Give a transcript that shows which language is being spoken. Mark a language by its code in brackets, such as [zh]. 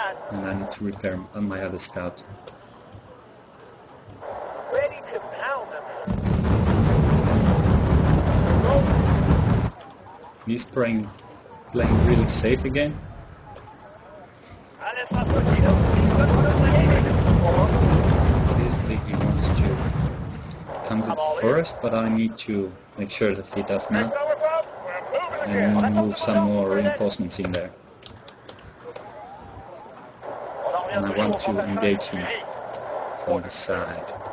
[en] And I need to repair my other scout. Ready to pound them. He's playing really safe again. [de] Alles, was durch die Luft fliegt, wird von uns erledigt. [en] Obviously he wants to come to the forest, but I need to make sure that he does not, and move some more reinforcements in there. And I want to engage him from the side.